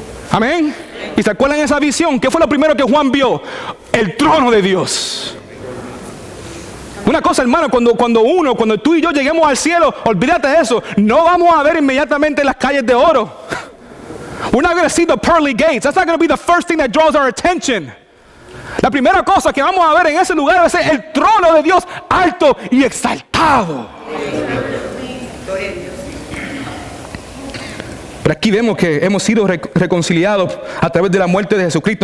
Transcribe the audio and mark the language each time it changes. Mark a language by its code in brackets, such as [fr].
[es] Amén. ¿Y se acuerdan de esa visión? ¿Qué fue lo primero que Juan vio? El trono de Dios. Una cosa, hermano, cuando tú y yo lleguemos al cielo, olvídate de eso. No vamos a ver inmediatamente las calles de oro. [en] We're not going to see the pearly gates. That's not going to be the first thing that draws our attention. [es] La primera cosa que vamos a ver en ese lugar va a ser el trono de Dios alto y exaltado. Pero aquí vemos que hemos sido reconciliados a través de la muerte de Jesucristo.